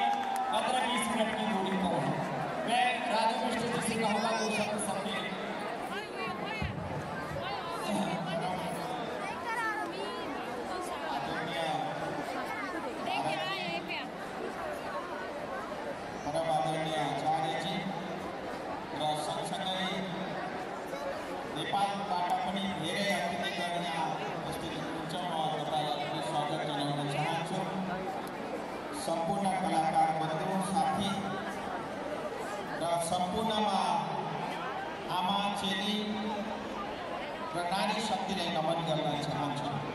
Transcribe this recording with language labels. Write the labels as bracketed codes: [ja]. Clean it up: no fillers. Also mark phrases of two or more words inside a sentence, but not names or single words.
[hi] 15-20 मिनट की दूरी पर है। मैं राजू मिश्र जी से कहूँगा दो शब्द सबके परम आदरणीय आचार्य जी [ne] र सँगसँगै नेपालबाट पनि धेरै अतिथिगण यहाँ उपस्थित हुनुहुन्छ। म तपाईँलाई पनि स्वागत जनाउन चाहन्छु। सम्पूर्ण कलाकार बन्धु साथी र सम्पूर्णमा आमा चेली र नारी शक्तिलाई नमन गर्न चाहन्छु।